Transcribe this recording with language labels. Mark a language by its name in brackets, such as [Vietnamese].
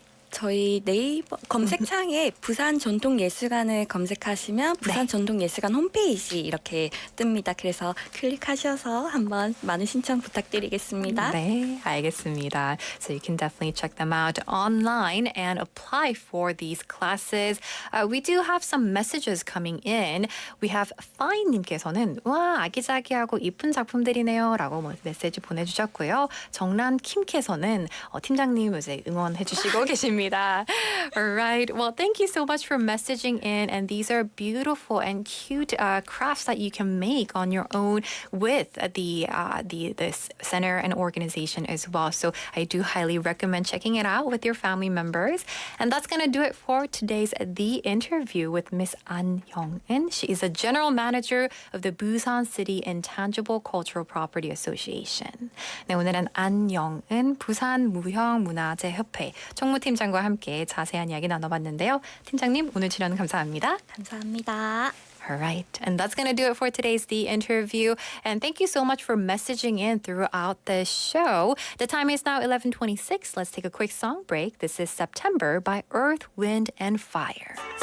[Korean] 저희 네이버 검색창에 부산 전통예술관을 검색하시면 부산 전통예술관 홈페이지 이렇게 뜹니다. 그래서 클릭하셔서 한번 많은 신청 부탁드리겠습니다. 네, 알겠습니다. [English] So you can definitely check them out online and apply for these classes. We do have some messages coming in. We have [Korean] Fine님께서는 와 아기자기하고 이쁜 작품들이네요 라고 메시지 보내주셨고요. 정란킴께서는 팀장님 요새 응원해주시고 계십니다. [English] All right. Well, thank you so much for messaging in. And these are beautiful and cute crafts that you can make on your own with the center and organization as well. So I do highly recommend checking it out with your family members. And that's going to do it for today's The Interview with Miss An Young-in. She is a general manager of the Busan City Intangible Cultural Property Association. [Korean] 네, 오늘은 안영은 부산 무형문화재협회 총무팀장과 함께 자세한 이야기 나눠봤는데요. 팀장님, 오늘 출연 감사합니다. 감사합니다. [English] All right. And that's going to do it for today's The Interview. And thank you so much for messaging in throughout the show. The time is now 11:26. Let's take a quick song break. This is September by Earth, Wind, and Fire.